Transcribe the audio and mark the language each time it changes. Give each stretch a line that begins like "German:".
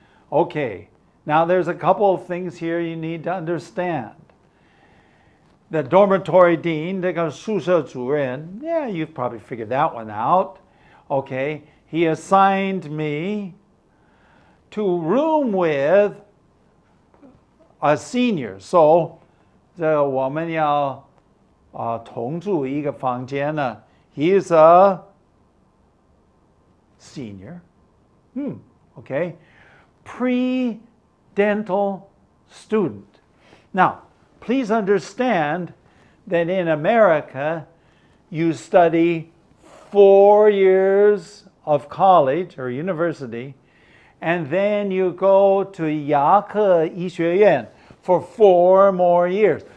English: Okay, now there's a couple of things here you need to understand. The dormitory dean,
Chinese: 这个宿舍主任,
English: yeah, you've probably figured that one out. Okay, he assigned me to room with a senior.
Chinese: So, 这我们要同住一个房间呢.
English: He is a senior. Okay, pre-dental student. Now, please understand that in America, you study 4 years of college or university, and then you go to 牙科医学院 for 4 more years.